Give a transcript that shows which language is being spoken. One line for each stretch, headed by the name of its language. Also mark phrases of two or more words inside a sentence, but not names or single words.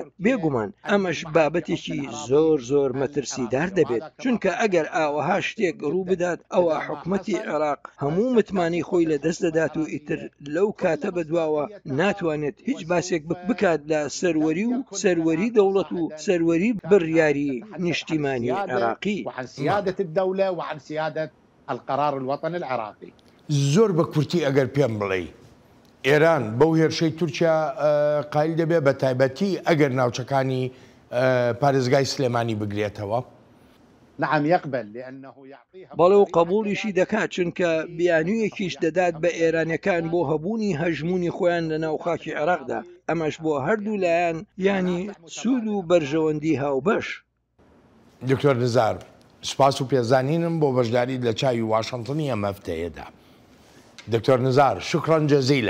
Central Kurdish: بێگومان ئەمەش بابەتێکی زۆر زۆر مەترسیدار دەبێت، چونکە ئەگەر ئاوەها شتێک ڕوو بدات ئەوە حکومەتی عێراق هەموو متمانی خۆی لە دەست دەدات و ئیتر لەو کاتە بەدواوە ناتوانێت هیچ باسێک بکات لە سەروەری و سەروەری دەوڵەت و سەروەری بڕیاری نیشتیمانی عێراقی
Arabic: وعن سيادة الدولة وعن سيادة القرار الوطني العراقي.
Central Kurdish: زۆر بە کورتی ئەگەر پێم بڵێ ئێران بەو هێرشەی تورکیا قایل دەبێت بە تایبەتی ئەگەر ناوچەکانی پارێزگای سلێمانی بگرێتەوە.
Arabic: نعم يقبل لأنه يعطيها
Central Kurdish: بەڵێ و قبولیشی دەکات، چونکە بیانوویەکیش دەدات بە ئێرانەکان بۆ هەبوونی هەژمونی خۆیان لە ناو خاکی عێراقدا. ئەمەش بۆ هەردوو لایەن ینی سوود و بەرژەوەندی هاوبەش. دکتۆر نزار سوپاس و پێزانینم بۆ بەشداری لە چاوی واشنطنی ئەم هەفتەیەدا. دکتۆر نزار
Arabic: شکرا جەزیلا.